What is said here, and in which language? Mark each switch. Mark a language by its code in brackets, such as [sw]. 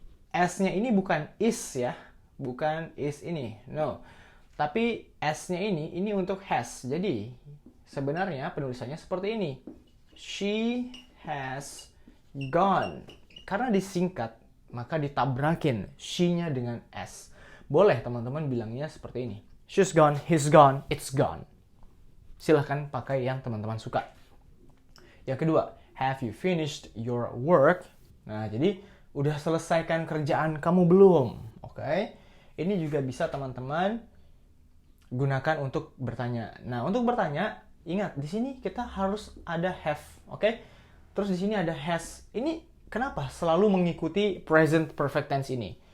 [id] S-nya ini bukan is ya, bukan is ini, no. Tapi S-nya ini untuk has. Jadi sebenarnya penulisannya seperti ini. [en] She has gone. [id] Karena disingkat, maka ditabrakin she-nya dengan S. Boleh teman-teman bilangnya seperti ini. [en] She's gone, he's gone, it's gone. [id] Silahkan pakai yang teman-teman suka. Yang kedua, [en] have you finished your work? [id] Nah, jadi udah selesaikan kerjaan kamu belum? Oke. Ini juga bisa teman-teman gunakan untuk bertanya. Nah, untuk bertanya, ingat di sini kita harus ada have, oke? Terus di sini ada has. Ini kenapa selalu mengikuti present perfect tense ini?